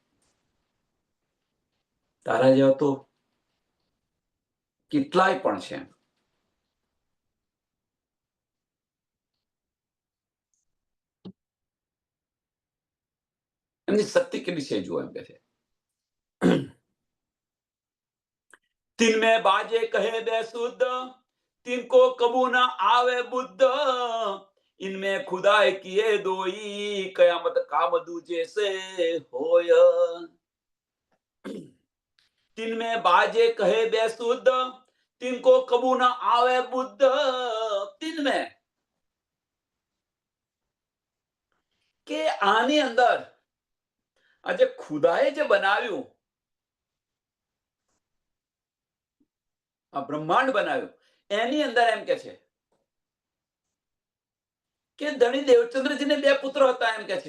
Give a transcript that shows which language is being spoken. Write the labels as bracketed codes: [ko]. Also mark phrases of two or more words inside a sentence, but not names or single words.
[gu] તારા જેવા તો કેટલાય પણ છે. એમની શક્તિ કેટલી છે જુઓ એમ કે છે. [hi] तिन में बाजे कहे दे शुद्ध, तिनको कबू न आवे बुद्ध, इनमें खुदाई किए दोई, कयामत काम दूजे से होय. तिन में बाजे कहे दे शुद्ध, तिनको कबू न आवे बुद्ध. तिन में [gu] કે આની અંદર આ જે ખુદાએ જે બનાવ્યું, આ બ્રહ્માંડ બનાવ્યું, એની અંદર એમ કે છે કે ધણી દેવચંદ્રજીને 2 પુત્ર હતા એમ કે છે.